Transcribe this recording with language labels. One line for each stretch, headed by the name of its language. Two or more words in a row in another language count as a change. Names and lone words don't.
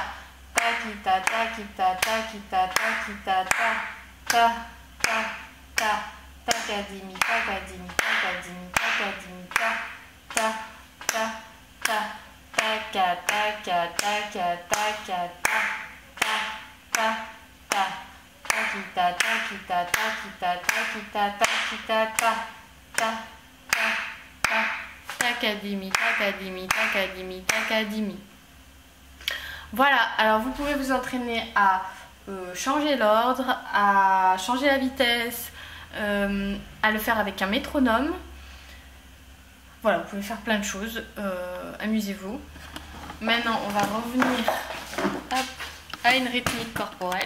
French: Takita, takita, takita, takita, ta, ta, ta, ta. Takadimi, takadimi, takadimi, takadimi, ta, ta, ta, ta. Taka, taka, taka, taka, ta, ta, ta, ta. Takita, takita, takita, takita, takita, ta, ta, ta, ta. Takadimi, takadimi, takadimi, takadimi. Voilà, alors vous pouvez vous entraîner à changer l'ordre, à changer la vitesse, à le faire avec un métronome. Voilà, vous pouvez faire plein de choses. Amusez-vous. Maintenant, on va revenir à une rythmique corporelle.